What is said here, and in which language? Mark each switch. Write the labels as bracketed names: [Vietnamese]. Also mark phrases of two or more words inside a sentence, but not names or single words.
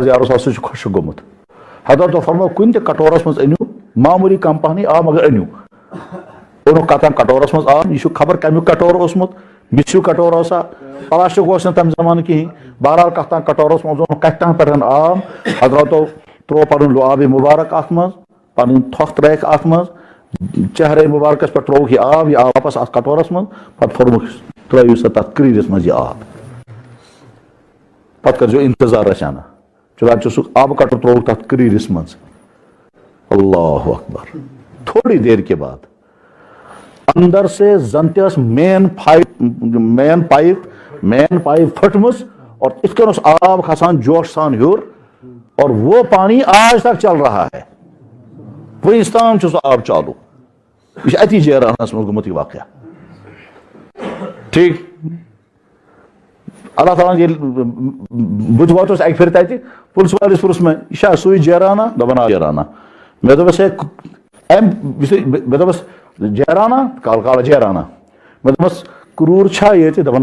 [Arabic] یا رسول اللہ [Kashmiri] سُہ چھُ خۄشک گوٚمُت حضرتو فرمو کُنہِ تہِ کٹورس منٛز أنِو معموٗلی کم پہنٕے آب مگر أنِو اوٚنُکھ کتھ کٹورس منٛز آب یہِ چھُ خبر کمیُک کٹور اوسمُت مِسیوٗ کٹور اوسا پلاسٹک اوس نہٕ تمہِ زمانہٕ کِہینۍ بہرحال کتھ تام کٹورس منٛز اوٚنُکھ کتہِ تام پٮ۪ٹھ آب حضرتو تروو پنُن لۄآبِ مُبارک اتھ منٛز پنٕنۍ تھۄکھ ترٲیکھ اتھ منٛز چہرے مُبارکس پٮ۪ٹھ ترووُکھ یہِ آب واپس اتھ کٹورس منٛز پتہٕ پھوٚرمُکھ ترٲیِو سا تتھ کریٖرس منٛز یہِ آب پتہٕ کٔرزیٚو انتظار رسانہ چنانچہ چھُ سُہ آبہٕ قطرٕ ترووُکھ تتھ کریٖرس منٛز [Arabic] اللہ اکبر [Urdu] تھوڑی دیر کے بعد اندر سے [Kashmiri] زن تہِ ٲس [English] main pipe [Kashmiri] پھٹمٕژ اور اِتھ کٔنۍ اوس آب کھسان جوش سان ہیوٚر [Urdu] اور وہ پانی آج تک چل رہا ہے [Kashmiri] وٕنِس تام چھُ سُہ آب چالو یہ چھُ اتی جیرانس منٛز گوٚمُت یہِ واقعہ ٹھیک اللہ تعالیٰ ییٚلہِ بہٕ تہِ ووتُس اکہِ پھِرِ تتہِ پُلسہٕ وٲلِس پوٚرُس مےٚ یہِ چھا سُے جیرانہ دپان آ جیرانہ مےٚ دوٚپُس ہے مےٚ دوٚپُس جیرانہ کالہٕ جیرانہ مےٚ دوٚپمس کروٗر چھا ییٚتہِ دپان